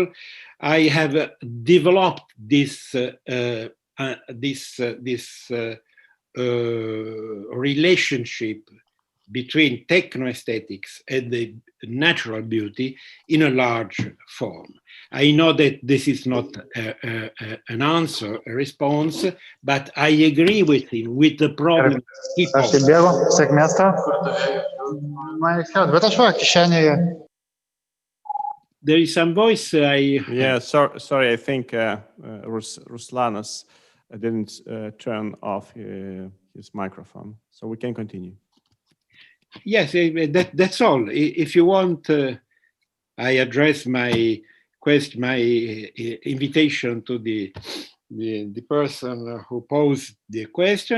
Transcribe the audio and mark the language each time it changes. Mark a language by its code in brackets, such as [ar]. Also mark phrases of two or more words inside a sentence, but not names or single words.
[en] I have developed this relationship between techno-aesthetics and the natural beauty in a large form. I know that this is not an answer, a response, but I agree with him, with the problem. [lt] Aš tai bėgu, sėkmės tau. Bet aš va, kišenėje. [en] There is some voice. Yeah, sorry, I think Ruslanas didn't turn off his microphone, so we can continue. Yes, that's all. If you want, I address my question, my invitation to the person who posed the question.